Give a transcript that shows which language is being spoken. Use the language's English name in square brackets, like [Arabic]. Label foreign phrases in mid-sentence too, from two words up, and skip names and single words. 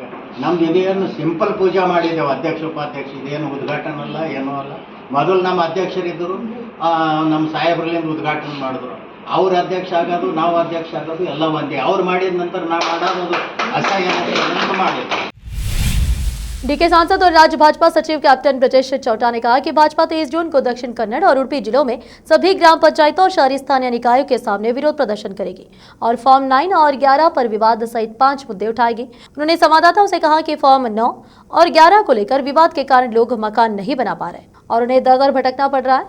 [Kannada] ನಮ್ದು ಇದೇನು ಸಿಂಪಲ್ ಪೂಜೆ ಮಾಡಿದ್ದೇವೆ, ಅಧ್ಯಕ್ಷ ಉಪಾಧ್ಯಕ್ಷ. ಇದೇನು ಉದ್ಘಾಟನೆ ಅಲ್ಲ, ಏನೂ ಅಲ್ಲ. ಮೊದಲು ನಮ್ಮ ಅಧ್ಯಕ್ಷರಿದ್ದರು, ನಮ್ಮ ಸಾಹೇಬ್ರಲ್ಲಿಂದ ಉದ್ಘಾಟನೆ ಮಾಡಿದ್ರು. ಅವ್ರ ಅಧ್ಯಕ್ಷ ಆಗೋದು, ನಾವು ಅಧ್ಯಕ್ಷ ಆಗೋದು ಎಲ್ಲ ಒಂದೇ. ಅವ್ರು ಮಾಡಿದ ನಂತರ ನಾವು ಮಾಡೋದು ಅಸಹ್ಯ ಮಾಡಿದ್ರು। [Hindi] डीके सांसद और राज्य भाजपा सचिव कैप्टन ब्रजेश चौटा ने कहा कि भाजपा 23 जून को दक्षिण कन्नड़ और उडुपी जिलों में सभी ग्राम पंचायतों और शहरी स्थानीय निकायों के सामने विरोध प्रदर्शन करेगी और फॉर्म 9 और 11 पर विवाद सहित 5 मुद्दे उठाएगी। उन्होंने संवाददाताओं से कहा कि फॉर्म 9 और 11 को लेकर विवाद के कारण लोग मकान नहीं बना पा रहे और उन्हें दर दर भटकना पड़ रहा है।